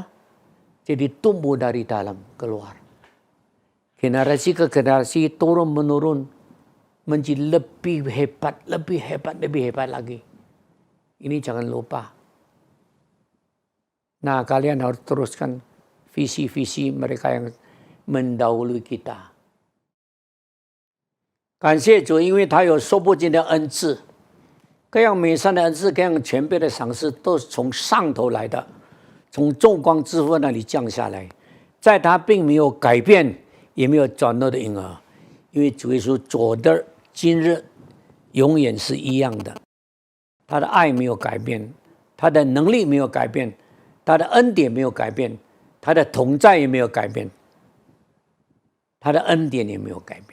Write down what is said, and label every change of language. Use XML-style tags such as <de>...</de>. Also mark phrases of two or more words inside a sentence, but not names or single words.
<id>Jadi tumbuh dari dalam keluar. Generasi ke generasi turun menurun menjadi lebih hebat, lebih hebat, lebih hebat lagi. Ini jangan lupa. Nah, kalian harus teruskan visi-visi mereka yang mendahului kita.</id> <zh>感谢主，因为他有说不尽的恩赐，各样美善的恩赐，各样全备的赏赐，都是从上头来的，从众光之父那里降下来，在他并没有改变。也没有转弱的婴儿，因为主耶稣昨日、今日永远是一样的，他的爱没有改变，他的能力没有改变，他的恩典没有改变，他的同在也没有改变，他的恩典也没有改变。</zh>